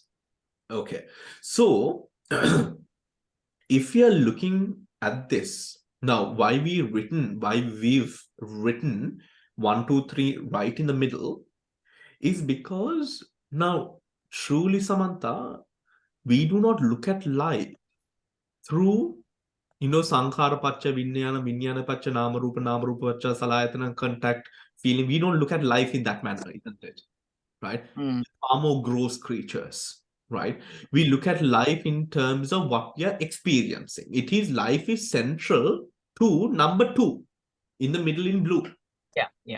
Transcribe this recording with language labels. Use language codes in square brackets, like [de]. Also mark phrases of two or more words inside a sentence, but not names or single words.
[en] Okay, so if you are looking at this now, why we've written 1, 2, 3 right in the middle is because now truly, Samantha, we do not look at life through [pi] sankhara pacha vinyana pacha nama rupa pacha salayatana [en] contact feeling. We don't look at life in that manner, isn't it? Right? Far more gross creatures, right? We look at life in terms of what we are experiencing. Life is central to number 2 in the middle in blue. Yeah.